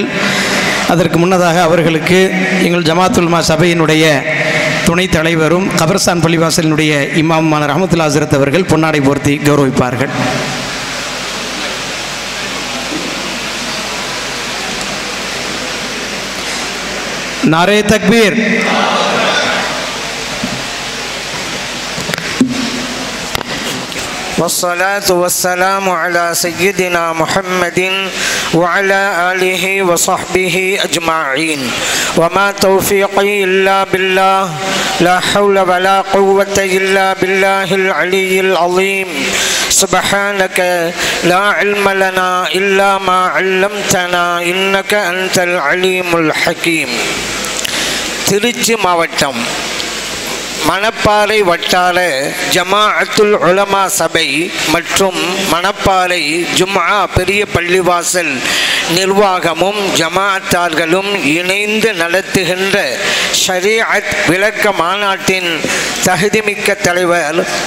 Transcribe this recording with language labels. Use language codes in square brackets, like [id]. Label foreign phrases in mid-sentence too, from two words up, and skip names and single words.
[ta] அதற்கு முன்னதாக அவர்களுக்கு எங்கள் ஜமாத்துல் உலமா சபையினுடைய துணைத் தலைவரும் கபர்ஸ்தான் பள்ளிவாசலினுடைய இமாமான ரஹமத்துல்லா ஹஸ்ரத் அவர்கள் பொன்னாடை போர்த்தி கௌரவிப்பார்கள். [ur] نعرۂ تکبیر. [ar] والصلاة والسلام على سيدنا محمد وعلى آله وصحبه أجمعين وما توفيقي إلا بالله لا حول ولا قوة إلا بالله العلي العظيم سبحانك لا علم لنا إلا ما علمتنا إنك أنت العليم الحكيم. [ta] திருச்சி மாவட்டம் மணப்பாறை வட்டார ஜமாஅத்துல் உலமா சபை மற்றும் மணப்பாறை ஜும்ஆ பெரிய பள்ளிவாசல் நிர்வாகமும் ஜமாஅத்தார்களும் இணைந்து நடத்துகின்ற ஷரீஅத் விளக்க மாநாட்டின் தகுதிமிக்க தலைவர்